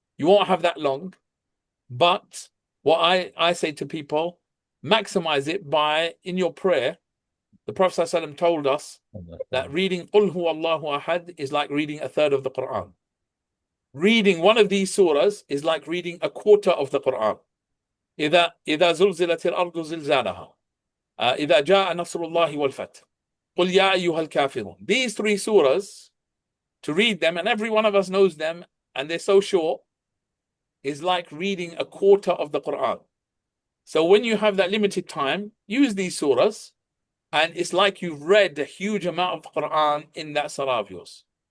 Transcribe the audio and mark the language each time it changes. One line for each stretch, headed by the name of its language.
English: You won't have that long, but what I say to people, maximize it by in your prayer. The Prophet ﷺ told us that reading Qul Huwallahu Ahad is like reading a third of the Quran. Reading one of these surahs is like reading a quarter of the Quran.
Arabic: إذا زلزلت الأرض زلزالها إذا جاء نصر الله والفتح قل يا أيها الكافرون.
English: These three surahs, to read them, and every one of us knows them, and they're so short, is like reading a quarter of the Quran. So when you have that limited time, use these surahs, and it's like you've read a huge amount of Quran in that salah of yours.